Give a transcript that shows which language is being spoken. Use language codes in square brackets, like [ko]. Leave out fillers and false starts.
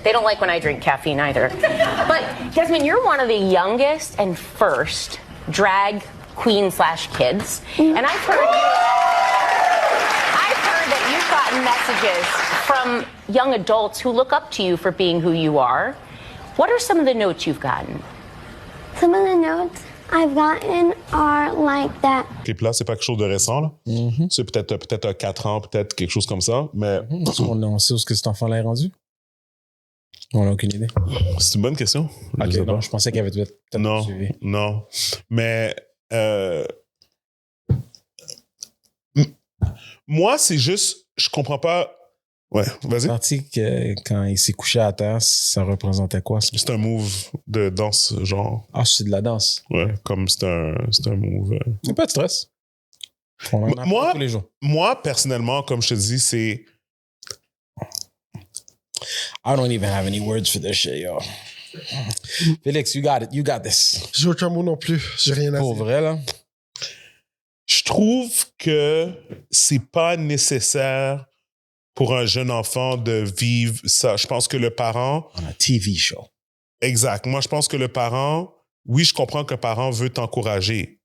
[en] They don't like when I drink caffeine either. But Desmond, you're one of the youngest and first drag queen/kids. And I've heard that you've gotten messages from young adults who look up to you for being who you are. What are some of the notes you've gotten? Some of the notes I've gotten are like that. [fr] OK, puis là, c'est pas quelque chose de récent, là. C'est peut-être 4 ans, peut-être quelque chose comme ça, mais... On sait où est-ce que cet enfant-là est rendu? On n'a aucune idée. C'est une bonne question. OK, non, je pensais qu'il avait peut-être suivi. Non. Mais... moi, c'est juste... Je comprends pas... Ouais, vas-y. Parti que quand il s'est couché à terre, ça représentait quoi? C'est un move de danse, genre. Ah, c'est de la danse. Ouais, comme c'est un move. C'est pas de stress. On en a tous les jours. Moi, personnellement, comme je te dis, c'est... [en] I don't even have any words for this shit, yo. Félix, you got it. You got this. [fr] J'ai aucun mot non plus. J'ai rien à dire. Pour vrai, là? Je trouve que c'est pas nécessaire pour un jeune enfant de vivre ça. Je pense que le parent... [en] On a TV show. [fr] Exact. Moi, je pense que le parent... Oui, je comprends qu'un parent veut t'encourager.